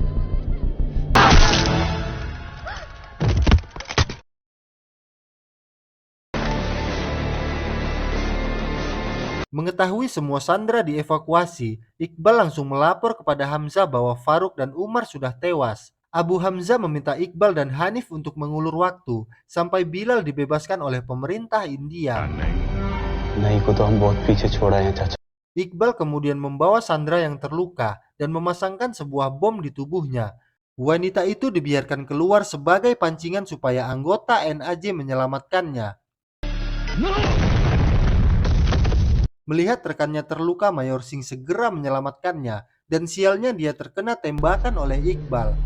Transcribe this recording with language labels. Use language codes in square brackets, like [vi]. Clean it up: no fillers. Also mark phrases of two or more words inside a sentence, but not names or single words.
[id] Mengetahui semua sandera dievakuasi, Iqbal langsung melapor kepada Hamzah bahwa Faruk dan Umar sudah tewas. Abu Hamzah meminta Iqbal dan Hanif untuk mengulur waktu sampai Bilal dibebaskan oleh pemerintah India. [hi] नहीं को तो हम बहुत पीछे छोड़ा है चाचा. [id] Iqbal kemudian membawa sandera yang terluka dan memasangkan sebuah bom di tubuhnya. Wanita itu dibiarkan keluar sebagai pancingan supaya anggota NAJ menyelamatkannya. Melihat rekannya terluka, Mayor Singh segera menyelamatkannya, dan sialnya dia terkena tembakan oleh Iqbal.